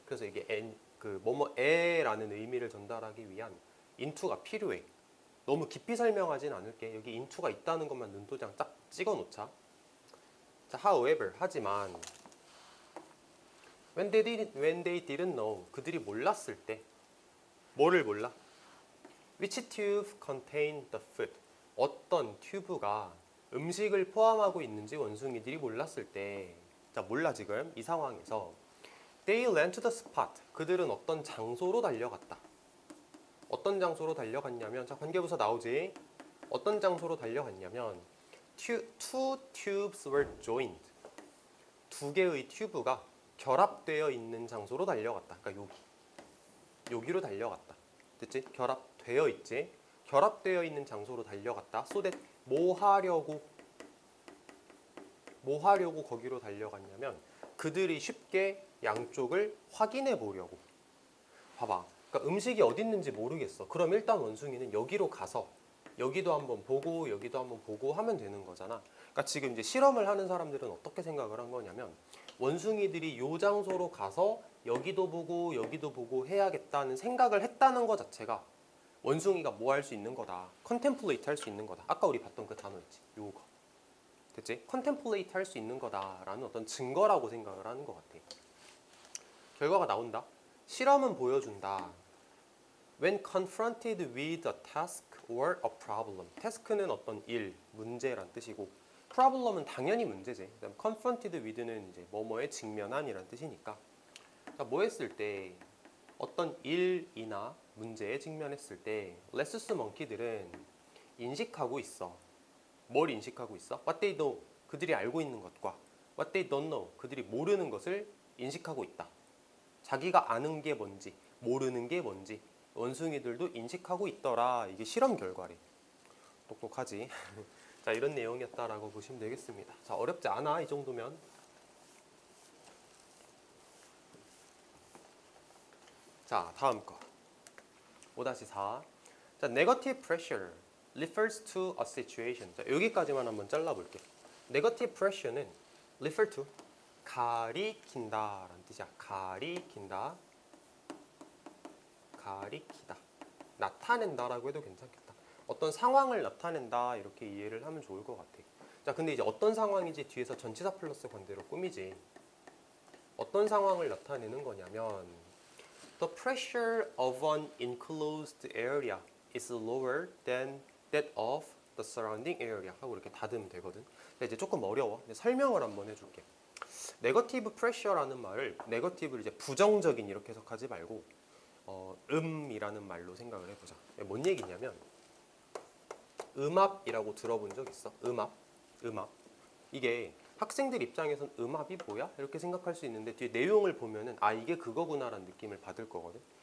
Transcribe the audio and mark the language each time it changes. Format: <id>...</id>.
<ko>그래서 이게 뭐뭐에라는 의미를 전달하기 위한 into가 필요해. 너무 깊이 설명하진 않을게. 여기 into가 있다는 것만 눈도장 딱 찍어 놓자. 자, however, 하지만</ko> <en>when they didn't know,</en> <ko>그들이 몰랐을 때 뭐를 몰라?</ko> <en>Which tube contained the food?</en> <ko>어떤 튜브가 음식을 포함하고 있는지 원숭이들이 몰랐을 때, 자, 몰라 지금 이 상황에서</ko> <en>They ran to the spot.</en> <ko>그들은 어떤 장소로 달려갔다. 어떤 장소로 달려갔냐면, 자, 관계부사 나오지. 어떤 장소로 달려갔냐면</ko> <en>two tubes were joined.</en> <ko>두 개의 튜브가 결합되어 있는 장소로 달려갔다. 그러니까 여기로 달려갔다. 됐지? 결합되어 있지? 결합되어 있는 장소로 달려갔다.</ko> <en>so that</en> <ko>뭐 하려고 거기로 달려갔냐면 그들이 쉽게 양쪽을 확인해 보려고. 봐봐. 그러니까 음식이 어디 있는지 모르겠어. 그럼 일단 원숭이는 여기로 가서 여기도 한번 보고 여기도 한번 보고 하면 되는 거잖아. 그러니까 지금 이제 실험을 하는 사람들은 어떻게 생각을 한 거냐면 원숭이들이 요 장소로 가서 여기도 보고 해야겠다는 생각을 했다는 것 자체가 원숭이가 뭐 할 수 있는 거다. 컨템플레이트 할 수 있는 거다. 아까 우리 봤던 그 단어 있지. 요거. 됐지? 컨템플레이트 할 수 있는 거다라는 어떤 증거라고 생각을 하는 것 같아. 결과가 나온다. 실험은 보여준다.</ko> <en>When confronted with a task or a problem.</en> <ko>task는 어떤 일, 문제란 뜻이고 problem은 당연히 문제지. 그다음</ko> <en>confronted with</en> <ko>는 이제 뭐뭐에 직면한이란 뜻이니까. 자, 뭐 했을 때 어떤 일이나 문제에 직면했을 때 레스스 멍키들은 인식하고 있어. 뭘 인식하고 있어?</ko> <en>What they know.</en> <ko>그들이 알고 있는 것과</ko> <en>What they don't know.</en> <ko>그들이 모르는 것을 인식하고 있다. 자기가 아는 게 뭔지 모르는 게 뭔지 원숭이들도 인식하고 있더라. 이게 실험 결과래. 똑똑하지? 자, 이런 내용이었다라고 보시면 되겠습니다. 자, 어렵지 않아 이 정도면. 자, 다음 거 5-4.</ko> <en>자, negative pressure refers to a situation.</en> <ko>자, 여기까지만 한번 잘라볼게. negative pressure는 refer to 가리킨다라는 뜻이야. 가리킨다, 가리키다, 나타낸다라고 해도 괜찮겠다. 어떤 상황을 나타낸다 이렇게 이해를 하면 좋을 것 같아. 자, 근데 이제 어떤 상황인지 뒤에서 전치사 플러스 관대로 꾸미지. 어떤 상황을 나타내는 거냐면</ko> <en>The pressure of an enclosed area is lower than that of the surrounding area</en> <ko>하고 이렇게 닫으면 되거든. 근데 이제 조금 어려워. 근데 설명을 한번 해줄게. 네거티브 프레셔라는 말을 네거티브를 이제 부정적인 이렇게 해석하지 말고 이라는 말로 생각을 해보자. 뭔 얘기냐면 음압이라고 들어본 적 있어? 음압. 이게 학생들 입장에선 음압이 뭐야? 이렇게 생각할 수 있는데 뒤에 내용을 보면은 아, 이게 그거구나라는 느낌을 받을 거거든.</ko>